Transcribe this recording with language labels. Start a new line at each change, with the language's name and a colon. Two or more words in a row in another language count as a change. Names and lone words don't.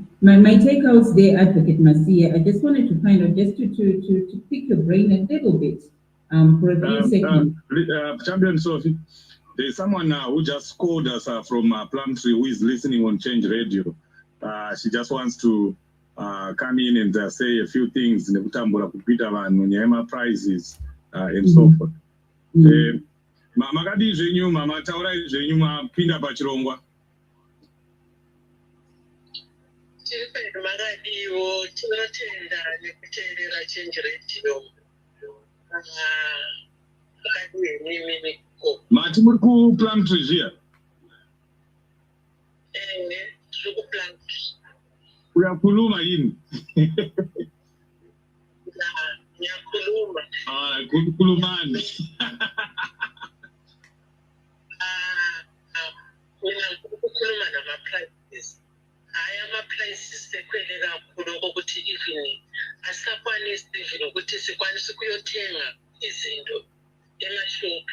English: My takeouts there, Advocate Masia, I just wanted to find out, just to pick your brain a little bit for a few seconds. Champion Sophie, there's someone who just called us from Plumtree who is listening on Change Radio. She just wants to come in and say a few things, prizes and so forth.
Shona: Makadi zvenyu mama taurai zvenyu mapinda pachirongwa. Makadiwo tinotenda nekuteerera Change Radio. Makadi mimi Mkoba. Mati muri ku Plumtree zviya? Tiri ku Plumtree.
North Ndebele: Uyakhuluma yini? Ngiyakhuluma. Khulumani. Mina ukukhuluma nama-prices. Hhayi ama-prices sekhwele kakhulu okokuthi even asakwanisi even ukuthi sikwanise ukuyothenga izinto emashophi.